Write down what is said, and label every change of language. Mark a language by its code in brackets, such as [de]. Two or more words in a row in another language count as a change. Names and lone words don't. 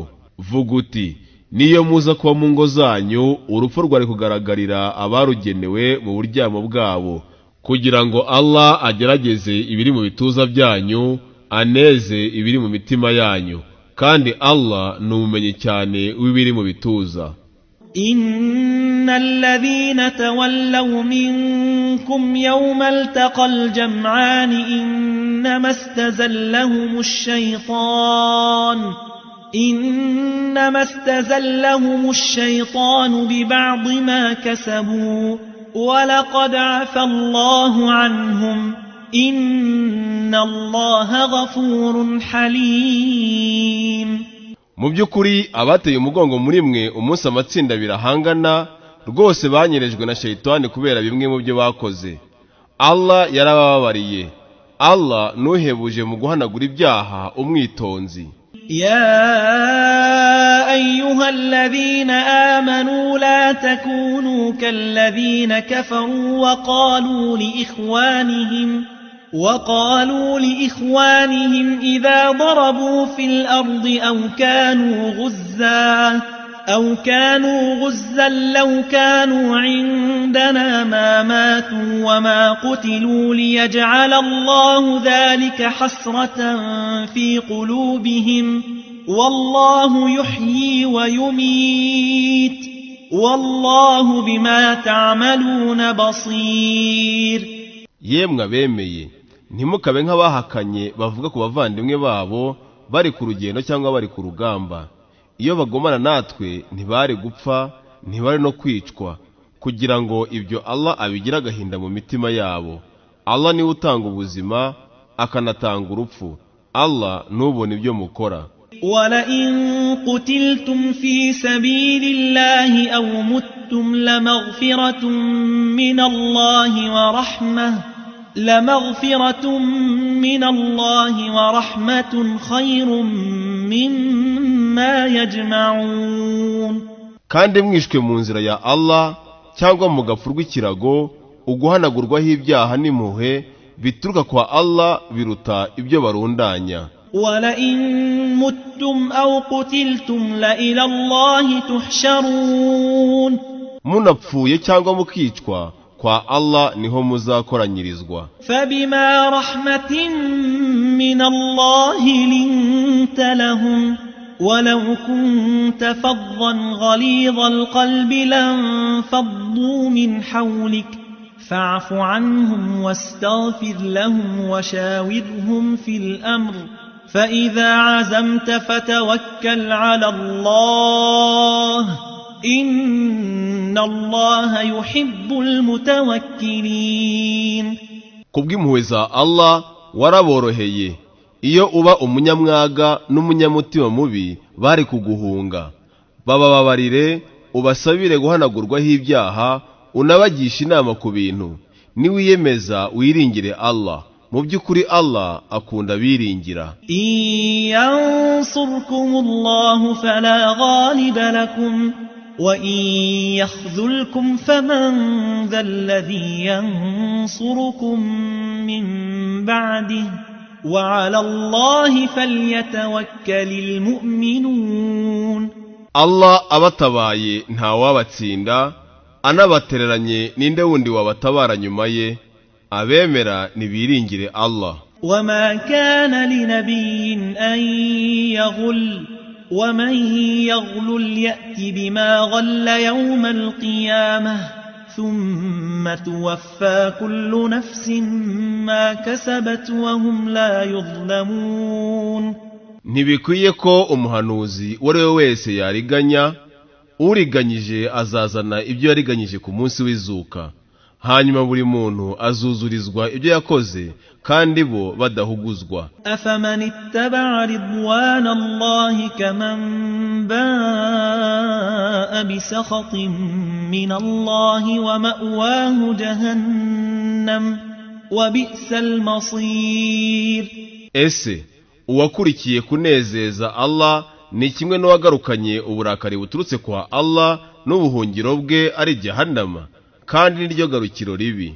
[rw] Vuga uti niyo muza kuba mu ngo zanyu urupfu rwari kugaragarira abarugenewe mu buryamo bwabo, kugira ngo Allah agerageze ibiri mu bituza byanyu, aneze ibiri mu mitima yanyu, kandi Allah ni umumenyi cyane w'ibiri mu bituza. [ar] إن الذين تولوا منكم يوم التقى الجمعان إنما استزلهم الشيطان ببعض ما كسبوا ولقد عفى الله عنهم إن الله غفور حليم. [rw] Mu by'ukuri abateye umugongo muri mwe umunsi amatsinda birahangana rwose banyerejwe na shayitani kubera bimwe mu byo bakoze. Allah yarababariye. Allah nuhebuje mu guhanagura ibyaha umwitonzi. [ar] يا أيها الذين آمنوا لا تكونوا كالذين كفروا وقالوا لإخوانهم إذا ضربوا في الأرض أو كانوا غزا لو كانوا عندنا ما ماتوا وما قتلوا ليجعل الله ذلك حسرة في قلوبهم والله يحيي ويميت والله بما تعملون بصير. [rw] Yemwe abemeye ntimukabe nk'abahakanye bavuga ku bavandimwe babo bari ku rugendo cyangwa bari ku rugamba. Iyo bagomana natwe ntibari gupfa ntibari no kwicwa, kugira ngo ibyo Allah abigira agahinda mu mitima yabo. Allah niwe utanga ubuzima akanatanga urupfu. Allah nubona ibyo mukora. [ar] وَلَئِن قُتِلْتُمْ فِي سَبِيلِ اللَّهِ أَوْ مُتُّمْ لَمَغْفِرَةٌ مِّنَ اللَّهِ وَرَحْمَةٌ خَيْرٌ مِّمَّا يَجْمَعُونَ. [rw] Kandi mwishwe mu nzira ya Allah cyangwa mugapfurwa ikirago, uguhanagurwaho ibyaha n'impuhwe bituruka kwa Allah biruta ibyo barundanya. [ar] وَلَئِن مُتُّمْ أَوْ قُتِلْتُمْ لَإِلَى اللَّهِ تُحْشَرُونَ. [rw] Munapfuye cyangwa mukicwa kwa Allah niho muzakoranyirizwa. [ar] فَبِمَا رَحْمَةٍ مِّنَ اللَّهِ لِنتَ لَهُمْ وَلَوْ كُنتَ فَظًّا غَلِيظَ الْقَلْبِ لَانفَضُّوا مِنْ حَوْلِكَ فَاعْفُ عَنْهُمْ وَاسْتَغْفِرْ لَهُمْ وَشَاوِرْهُمْ فِي الْأَمْرِ فَإِذَا عَزَمْتَ فَتَوَكَّلْ عَلَى اللَّهِ إِنَّ اللَّهَ يُحِبُّ الْمُتَوَكِّلِينَ. [rw] Kubw'impuhwe za Allah waraboroheye. Iyo uba umunyamwaga n'umunyamutima mubi bari kuguhunga. Bababarire ubasabire guhanagurwaho ibyaha, unabagisha inama ku bintu. Niwiyemeza wiringire Allah. Mu by'ukuri Allah akunda biringira. [ar] ينصركم الله فلا غالب لكم وإن يخذلكم فمن ذا الذي ينصركم من بعده وعلى الله فليتوكل المؤمنون [rw] Allah abatabaye nta wabatsinda, anabatereranye ninde wundi wabatabara nyuma ye. Abemera nibiringire Allah. [ar] وما كان لنبي أن يغل ومن يغل يأت بما غل يوم القيامة ثم توفى كل نفس ما كسبت وهم لا يظلمون. [rw] Ntibikwiye ko umuhanuzi uwo ari we wese yariganya, uriganyije azazana ibyo yariganyije ku munsi w'izuka, hanyuma buri muntu azuzurizwa ibyo yakoze kandi bo badahuguzwa. [ar] أفمن اتبع رضوان الله كمن باء بسخط من الله ومأواه جهنم وبئس المصير. [rw] Ese uwakurikiye kunezeza Allah ni kimwe n'uwagarukanye uburakari buturutse kwa Allah n'ubuhungiro bwe ari Jahannama, kandi niryo garukiro ribi.